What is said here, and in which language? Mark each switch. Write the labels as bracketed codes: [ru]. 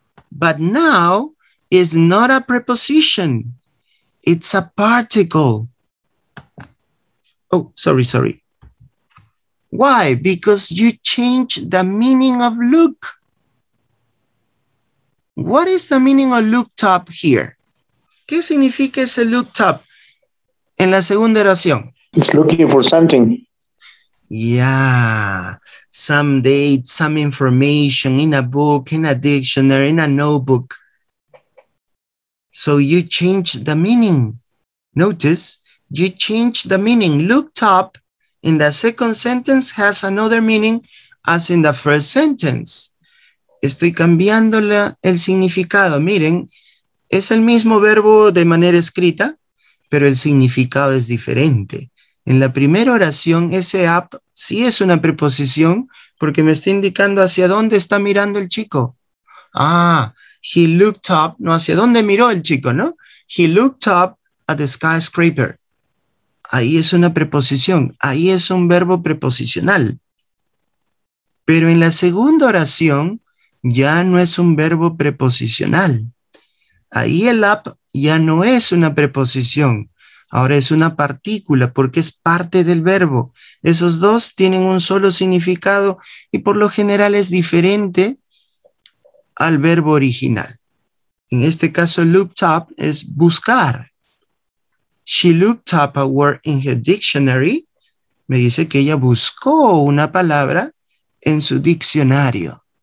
[en] But now it's not a preposition. It's a particle. Oh, sorry. Why? Because you changed the meaning of look. What is the meaning of looked up here? [es] ¿Qué significa ese looked up en la segunda oración? [en] It's looking for something. Yeah, some date, some information in a book, in a dictionary, in a notebook. So you change the meaning. Notice, you change the meaning. Looked up in the second sentence has another meaning as in the first sentence. [es] Estoy cambiando el significado. Miren, es el mismo verbo de manera escrita, pero el significado es diferente. En la primera oración, ese up sí es una preposición porque me está indicando hacia dónde está mirando el chico. Ah, [en] he looked up, [es] no, hacia dónde miró el chico, ¿no? [en] He looked up at the skyscraper. [es] Ahí es una preposición, ahí es un verbo preposicional. Pero en la segunda oración ya no es un verbo preposicional. Ahí el up ya no es una preposición. Ahora es una partícula porque es parte del verbo. Esos dos tienen un solo significado y por lo general es diferente al verbo original. En este caso, looked up es buscar. [en] She looked up a word in her dictionary. [es] Me dice que ella buscó una palabra en su diccionario.